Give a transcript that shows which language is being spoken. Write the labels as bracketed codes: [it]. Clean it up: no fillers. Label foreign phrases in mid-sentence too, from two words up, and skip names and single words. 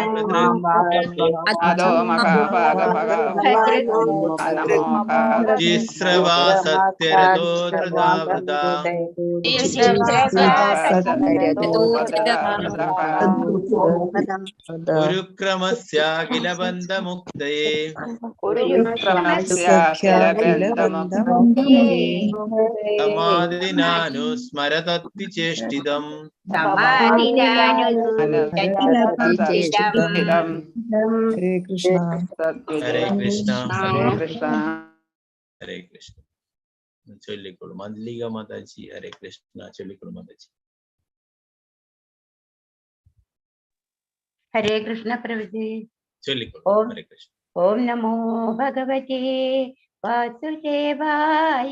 [sa] जिस्रवा सत्यरतो धृतव्रता उरुक्रमस्याखिलबन्धमुक्तये समाधिनानुस्मरतत्विचेष्टितम्. हरे कृष्ण. हरे कृष्ण. हरे कृष्ण. हरे कृष्ण. [ml] ചൊല്ലിക്കോളൂ. മല്ലിക മാതാജി [sa] ഹരേ കൃഷ്ണ [ml] ചൊല്ലിക്കോളൂ മാതാജി. [sa] ഹരേ കൃഷ്ണ പ്രഭുജി. [ml] ചൊല്ലിക്കോളൂ. [sa] ഹരേ കൃഷ്ണ. ഓം നമോ ഭഗവതേ വാസുദേവായ.